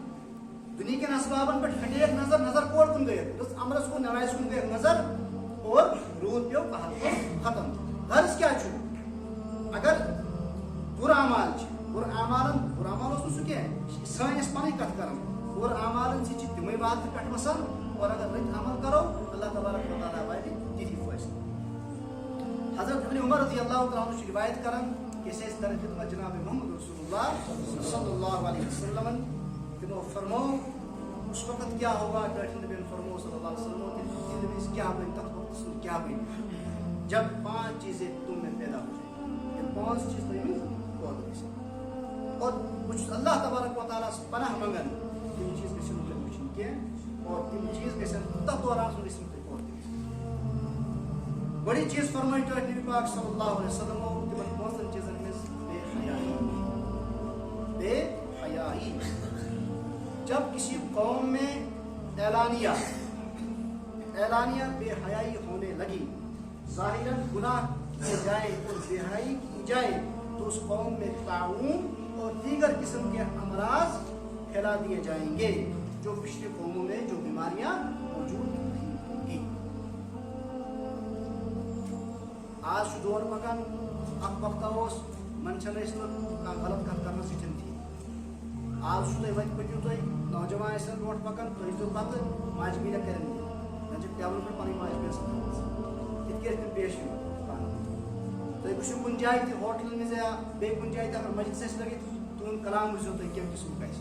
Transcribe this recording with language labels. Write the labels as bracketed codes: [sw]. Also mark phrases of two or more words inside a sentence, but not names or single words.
[ks] دُنیا کٮ۪ن اسبابن پٮ۪ٹھ ہٹییکھ نظر کور کُن گٔیکھ رٕژ عملس کُن نمازِ کُن گٔیکھ نظر اور روٗد پیوٚو قحط گوٚو ختم. غرض کیٛاہ چھُ اگر بُرٕ اعمال چھِ بُرٕ اعمال اوس نہٕ سُہ کینٛہہ سٲنۍ ٲسۍ پنٕنۍ کتھ کران بُرٕ اعمالن سۭتۍ چھِ تِمے واتہٕ پٮ۪ٹھ وسان اور اگر رٕتۍ عمل کرو اللہ تبارک و تعالیٰ واتہِ تِتھی فٲصلہٕ. حضرت ابن عمر [ar] رضی اللہ تعالیٰ عنہ [ks] چھُ روایت کران کہ أسۍ ٲسۍ درِ خدمت جناب محمد رسول اللہ [ar] صلی اللہ علیہ وسلم [ks] تِمو فرموو [ur] اس وقت کیا ہوگا [ks] ٹٲٹھۍ نبیَن فرموو [ar] صلی اللہ علیہ وسلم [ks] تِلہِ وِزِ کیٛاہ بنہِ تتھ وقتس منٛز کیٛاہ بنہِ [ur] جب 5 چیزیں تم میں پیدا ہو جائیں [ks] یہ 5 چیز تُہۍ ؤنِو اور بہٕ چھُس اللہ تبارک و تعالیٰ پناہ منگان تِم چیٖز گژھن نہٕ تۄہہِ وٕچھِنۍ کینٛہہ اور تِم چیٖز گژھن تتھ دوران گژھن تۄہہِ غور دِنۍ. گۄڈٕنِچ چیٖز فرمٲے ٹٲٹھۍ نبی پاک [ar] صلی اللہ علیہ وسلم [ks] تِمن 5 چیٖزن منٛز بے حیائی. [ur] جب کسی قوم میں اعلانیہ بے حیائی ہونے لگی ظاہراً گناہ کیے جائے اور بے حیائی کی جائے تو اس قوم میں طاعون اور دیگر قسم کے امراض پھیلا دیے جائیں گے جو پچھلی قوموں میں جو بیماریاں موجود نہیں ہوں گی. [ks] آج دور پکان اکھ وقت اوس منشن ٲسۍ نہٕ کانٛہہ غلط کتھ کرنہٕ سۭتۍ تھی. آج چھُ تۄہہِ وۄنۍ پٔکِو تُہۍ نوجوان ٲسۍ برونٛٹھ پکان تُہۍ ٲسۍزیو پتہٕ ماجہِ بیٚنہِ کران وۄنۍ چھِ پیوان پٮ۪ٹھ پنٕنۍ ماجہِ بیٚنہِ سۭتۍ یِتھ کٲٹھۍ تِم پیش یِوان پانہٕ ؤنۍ. تُہۍ وٕچھِو کُنہِ جایہِ تہِ ہوٹلن منٛز یا بیٚیہِ کُنہِ جایہِ تہِ اگر مجلس آسہِ لٲگِتھ تُہُنٛد کلام وٕچھزیو تُہۍ کمہِ قٕسمُک آسہِ.